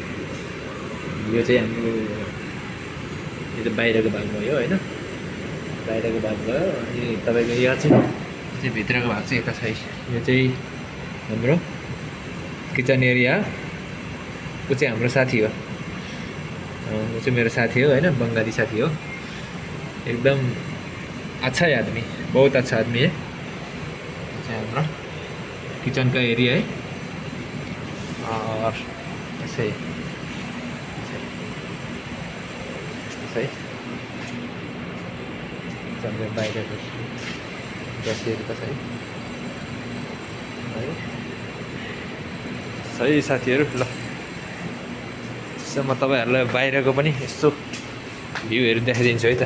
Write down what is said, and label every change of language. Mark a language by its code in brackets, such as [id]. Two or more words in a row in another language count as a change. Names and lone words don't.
[ne] यो चाहिँ हाम्रो यो त बाहिरको भाग भयो होइन, बाहिरको भाग भयो। अनि तपाईँको यो चाहिँ भित्रको भाग चाहिँ यता छ है। यो चाहिँ हाम्रो किचन एरिया। ऊ चाहिँ हाम्रो साथी हो, ऊ चाहिँ मेरो साथी हो होइन, बङ्गाली साथी हो। [hi] एकदम अच्छा है आदमी, बहुत अच्छा आदमी है। [ne] यो चाहिँ हाम्रो किचन [hi] का एरिया है। और ऐसे है [ne] सबले बाहिरको बसेर त है। सही साथीहरू, ल म तपाईँहरूलाई बाहिरको पनि यसो भ्यूहरू देखाइदिन्छु है त।